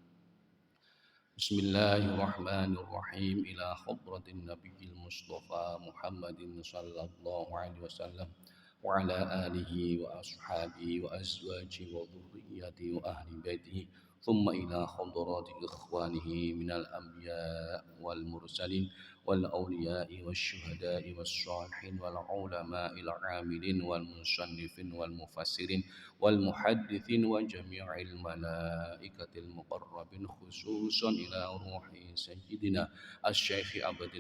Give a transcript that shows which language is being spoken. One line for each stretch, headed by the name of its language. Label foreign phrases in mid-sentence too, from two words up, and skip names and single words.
Arabic: Bismillahirrahmanirrahim. إلى حضرة النبي المصطفى محمد صلى الله عليه وسلم وعلى آله وأصحابه وأزواجه وذريته وأهل بيته ثم إلى حضرة إخوانه من الأنبياء والمرسلين والأولياء والشهداء والصالحين والعلماء العاملين والمصنفين والمفسرين والمحدثين وجميع الملائكة المقربين خصوصا إلى روح سيدنا الشيخ عبد